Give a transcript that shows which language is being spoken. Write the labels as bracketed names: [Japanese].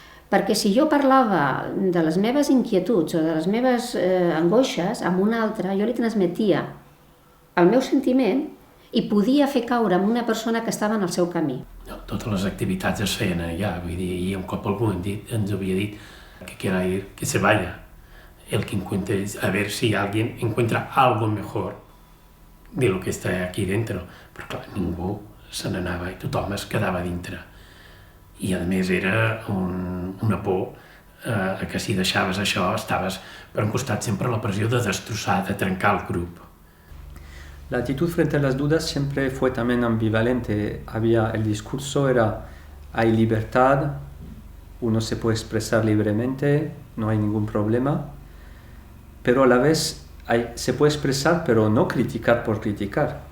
[Catalan] Perquè si jo parlava de les meves inquietuds o de les meves angoixes amb una altra, jo li transmetia el meu sentiment i podia fer caure amb una persona que estava en el seu camí. Totes les activitats es feien allà, vull dir, i un cop algú ens havia dit que [Spanish] quiera ir, que se vaya. El que encuentre, a ver si alguien encuentra algo mejor de lo que está aquí dentro. [Catalan] Però clar, ningú se n'anava i tothom es quedava dintre. I a més era una por que si deixaves això estaves per un costat sempre la pressió de destrossar, de trencar el grup. [Spanish] La actitud frente a las dudas siempre fue también ambivalente. El discurso era, hay libertad, uno se puede expresar libremente, no hay ningún problema, pero a la vez se puede expresar, pero no criticar por criticar.